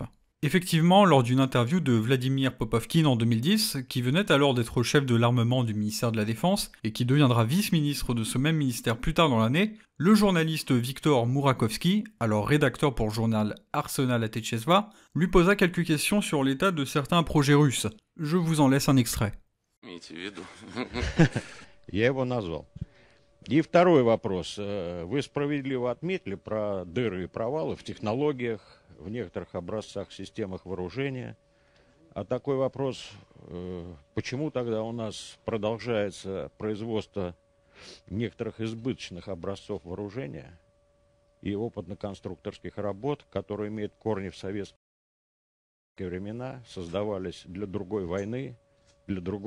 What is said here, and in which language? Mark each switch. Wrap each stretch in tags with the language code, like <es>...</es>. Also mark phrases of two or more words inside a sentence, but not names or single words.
<fr>Effectivement, lors d'une interview de Vladimir Popovkin en 2010, qui venait alors d'être chef de l'armement du ministère de la Défense, et qui deviendra vice-ministre de ce même ministère plus tard dans l'année, le journaliste Viktor Mourakovsky, alors rédacteur pour le journal Arsenal Atechesva, lui posa quelques questions sur l'état de certains projets russes. Je vous en laisse un extrait.</fr> <ru>Я его назвал. И второй вопрос. Вы справедливо отметили про дыры и провалы в технологиях, в некоторых образцах, системах вооружения. А такой вопрос, почему тогда у нас продолжается производство некоторых избыточных образцов вооружения и опытно-конструкторских работ, которые имеют корни в советские времена, создавались для другой войны, для другой</ru>